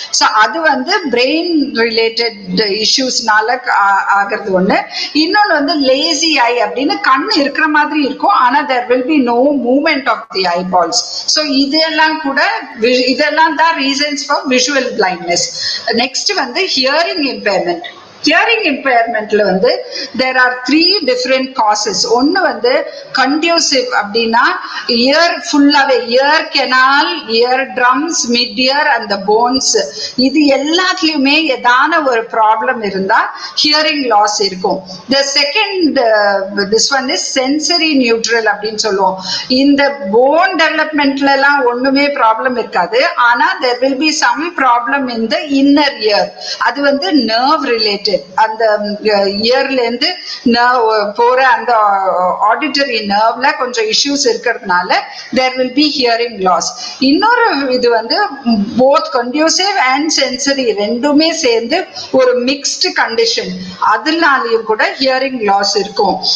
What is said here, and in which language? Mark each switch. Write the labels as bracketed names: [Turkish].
[Tamil] So அது வந்து brain related இஷ்யூஸ்னால ஆகிறது ஒண்ணு. இன்னொன்று வந்து லேசி ஐ அப்படின்னு கண்ணு இருக்கிற மாதிரி இருக்கும், ஆனா [English] there will be no movement of the eyeballs. So இதெல்லாம் கூட இதெல்லாம் தான் reasons for visual blindness. Next வந்து ஹியரிங் இம்பேர்மெண்ட். ஹியரிங் இம்பேர்மெண்ட்ல வந்து there are 3 different causes. ஒன்னு வந்து கண்டியூசிவ் அப்படின்னா இயர் ஃபுல்லாவே, ear canal, ear drums, mid ear அந்த போன்ஸ், இது எல்லாத்துலயுமே ஏதான ஒரு ப்ராப்ளம் இருந்தா ஹியரிங் லாஸ் இருக்கும். The second this one is sensory neutral அப்படின்னு சொல்லுவோம். இந்த போன் டெவலப்மெண்ட்ல எல்லாம் [Tamil] ஒண்ணுமே ப்ராப்ளம் இருக்காது, ஆனா [English] there will be some problem in the inner ear. அது வந்து nerve related. [Tamil] அந்த இயர்ல இருந்து போற [English] அந்த ஆடிட்டரி நர்வ்ல கொஞ்சம் இஷ்யூஸ் இருக்கிறதுனால there will be hearing loss. [Tamil] இன்னொரு இது வந்து [English] both conducive and sensory [Tamil] ரெண்டுமே சேர்ந்து ஒரு மிக்ஸ்டு கண்டிஷன், அதனாலயும் கூட ஹியரிங் லாஸ் இருக்கும்.